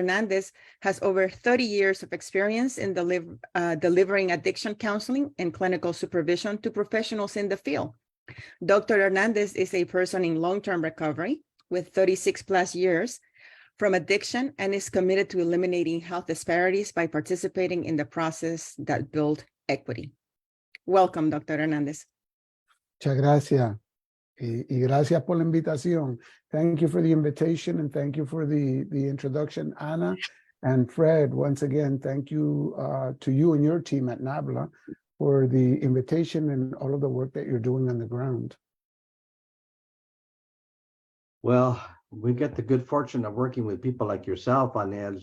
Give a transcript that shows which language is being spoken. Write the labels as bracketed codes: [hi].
[en] Hernández has over 30 years of experience in delivering addiction counseling and clinical supervision to professionals in the field. Dr. Hernández is a person in long-term recovery with 36 plus years from addiction and is committed to eliminating health disparities by participating in the process that build equity. Welcome, Dr. Hernández. [es] Muchas gracias. Y gracias por la invitación. [en] Thank you for the invitation and thank you for the introduction, Ana and Fred. Once again, thank you to you and your team at NABLA for the invitation and all of the work that you're doing on the ground. Well, we get the good fortune of working with people like yourself, Anel.